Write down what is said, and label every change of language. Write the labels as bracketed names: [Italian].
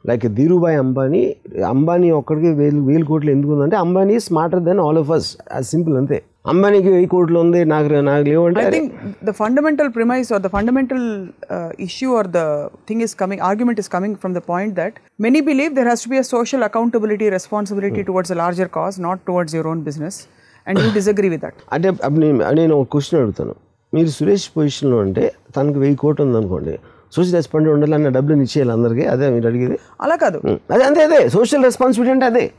[Telugu] Like Dhirubhai Ambani ఒక్కడికి 1000 కోట్లు ఎందుకు ఉందంటే Ambani [English] smarter than all of us, [Telugu] అది సింపుల్ అంతే. అంబానీకి 1000 కోట్లు ఉంది, నాకు లేవంటే. [English] I think the fundamental premise or the fundamental issue or the thing is coming, argument is coming from the point that many believe there has to be a social accountability, responsibility towards a larger cause, not towards your own business, and you disagree with that. [Telugu] అంటే నేను ఒక question అడుగుతాను, మీరు సురేష్ పొజిషన్లో అంటే తనకు 1000 కోట్లు ఉందనుకోండి, సోషల్ రెస్పాన్సిబిలిటీ ఉండాలన్న డబ్బులు ఇచ్చేయాలి అందరికీ, అదే మీరు అడిగేది? అలా కాదు, అదే అంతే, అదే సోషల్ రెస్పాన్సిబిలిటీ అంటే అదే